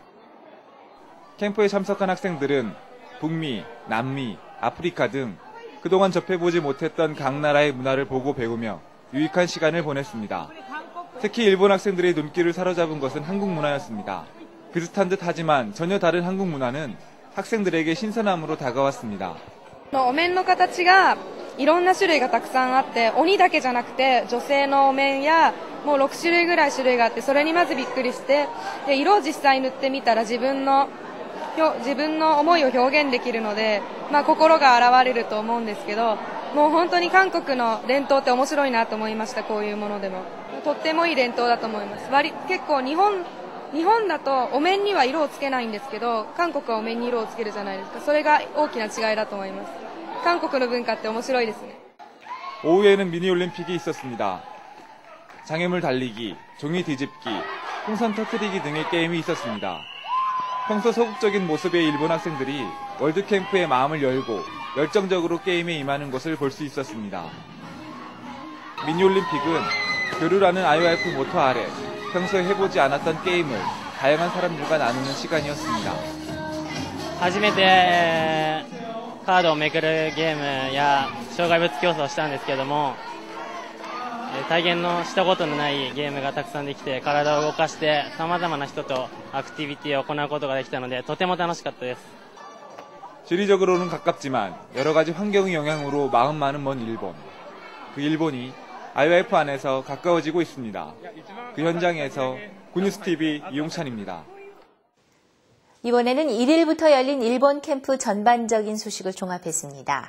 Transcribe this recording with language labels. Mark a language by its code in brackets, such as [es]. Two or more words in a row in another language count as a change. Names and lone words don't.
[ko] 캠프에 참석한 학생들은 북미, 남미, 아프리카 등 그동안 접해보지 못했던 각 나라의 문화를 보고 배우며 유익한 시간을 보냈습니다. 특히 일본 학생들의 눈길을 사로잡은 것은 한국 문화였습니다. 비슷한 듯 하지만 전혀 다른 한국 문화는 학생들에게 신선함으로 다가왔습니다. [ja] お面の形がいろんな種類がたくさんあって、鬼だけじゃなくて女性のお面やもう6種類ぐらい種類があって、それにまずびっくりして、で色を実際塗ってみたら自分の思いを表現できるので、心が洗われると思うんですけど、もう本当に韓国の伝統って面白いなと思いました。こういうものでもとってもいい伝統だと思います。結構日本だとお面には色をつけないんですけど、韓国はお面に色をつけるじゃないですか。それが大きな違いだと思います。韓国の文化って面白いですね。 [ko] 오후에는 미니올림픽이 있었습니다. 장애물 달리기, 종이 뒤집기, 풍선 터뜨리기 등의 게임이 있었습니다. 평소 소극적인 모습의 일본 학생들이 월드캠프의 마음을 열고 열정적으로 게임에 임하는 것을 볼 수 있었습니다. 미니올림픽은 교류라는 IOF 모토 아래 평소에 해보지 않았던 게임을 다양한 사람들과 나누는 시간이었습니다. [ja] 初めてカードをめくるゲームや障害物競争をしたんですけども、体験のしたことのないゲームがたくさんできて、体を動かして様々な人とアクティビティを行うことができたので、とても楽しかったです。 [ko] 지리적으로는 가깝지만 여러 가지 환경의 영향으로 마음만은 먼 일본. 그 일본이 IOF 안에서 가까워지고 있습니다. 그 현장에서 굿뉴스TV 이용찬입니다. 이번에는 1일부터 열린 일본 캠프 전반적인 소식을 종합했습니다.